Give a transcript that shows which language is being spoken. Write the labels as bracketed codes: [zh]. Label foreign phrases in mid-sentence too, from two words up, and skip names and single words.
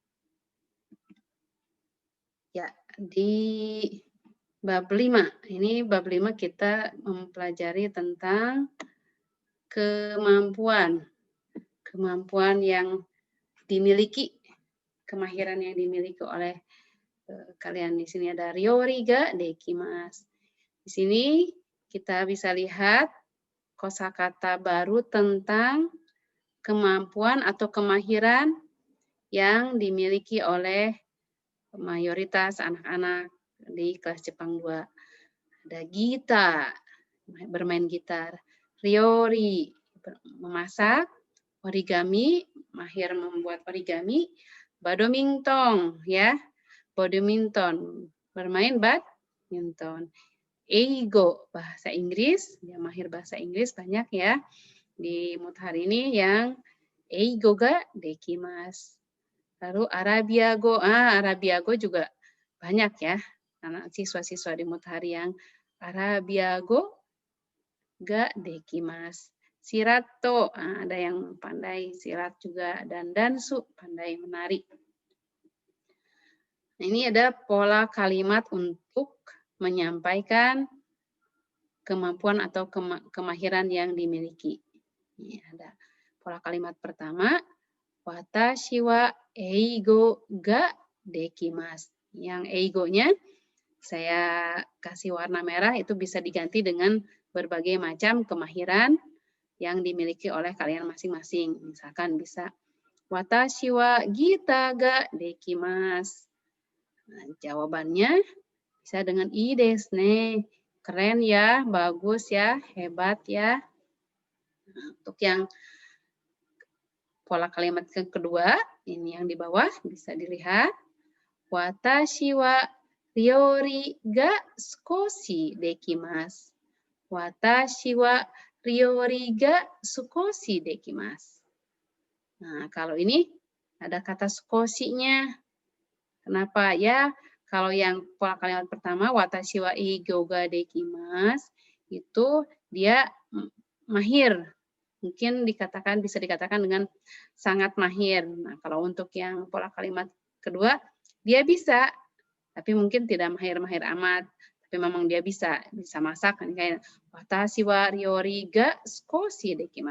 [id] Ya, di bab 5, ini bab 5 kita mempelajari tentang kemampuan yang dimiliki, kemahiran yang dimiliki oleh kalian. Di sini ada [ja] 料理ができます. [id] Di sini kita bisa lihat kosakata baru tentang kemampuan atau kemahiran yang dimiliki oleh mayoritas anak-anak di kelas Jepang 2. Ada Gita, bermain gitar. Ryori, memasak. Origami, mahir membuat origami. Badminton, ya. Badminton, bermain badminton. Eigo, bahasa Inggris, ya mahir bahasa Inggris banyak ya. Di mood hari ini yang [ja] 英語ができます. [id] Lalu Arabiago juga banyak ya. Karena siswa-siswa di mood hari yang [ja] アラビア語ができます. [id] Sirato, ada yang pandai silat juga, dan dansu, pandai menari. Nah, ini ada pola kalimat untuk menyampaikan kemampuan atau kemahiran yang dimiliki. Ini ada pola kalimat pertama, [ja] 私は英語ができます. [id] Yang eigo-nya saya kasih warna merah, itu bisa diganti dengan berbagai macam kemahiran yang dimiliki oleh kalian masing-masing. Misalkan bisa [ja] 私はギターができます. [id] Nah, jawabannya bisa dengan [ja] いいですね. [id] Keren ya, bagus ya, hebat ya. Nah, untuk yang pola kalimat yang kedua, ini yang di bawah bisa dilihat. [ja] 私は料理が少しできます. 私は料理が少しできます. [id] Nah, kalau ini ada kata sukoshi-nya. Kenapa? Ya, kalau yang pola kalimat pertama, [ja] 私は英語ができます, [id] itu dia mahir. Mungkin bisa dikatakan dengan sangat mahir. Nah, kalau untuk yang pola kalimat kedua, dia bisa, tapi mungkin tidak mahir-mahir amat. Tapi memang dia bisa masak. Kayak [ja] 私は料理が少しできます.